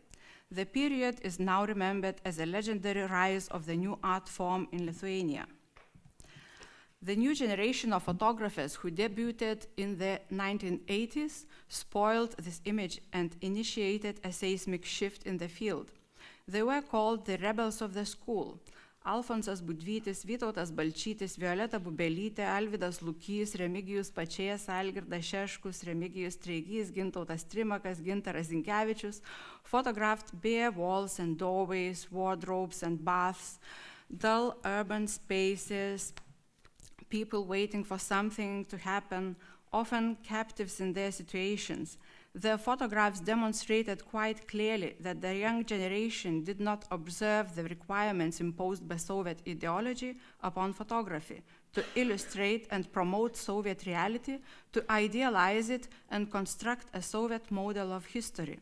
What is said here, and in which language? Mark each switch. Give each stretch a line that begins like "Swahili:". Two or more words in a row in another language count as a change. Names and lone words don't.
English: The period is now remembered as a legendary rise of the new art form in Lithuania. The new generation of photographers who debuted in the 1980s spoiled this image and initiated a seismic shift in the field. They were called the rebels of the school. Alfonsas Budvytis, Vytautas Balčytis, Violeta Bubelytė, Alvydas Lukys, Remigijus Pačėjas, Algirdas Šeškus, Remigijus Treigys, Gintautas Trimakas, Gintaras Zinkevičius photographed bare walls and doorways, wardrobes and baths, dull urban spaces, people waiting for something to happen, often captives in their situations. Their photographs demonstrated quite clearly that the young generation did not observe the requirements imposed by Soviet ideology upon photography, to illustrate and promote Soviet reality, to idealize it and construct a Soviet model of history.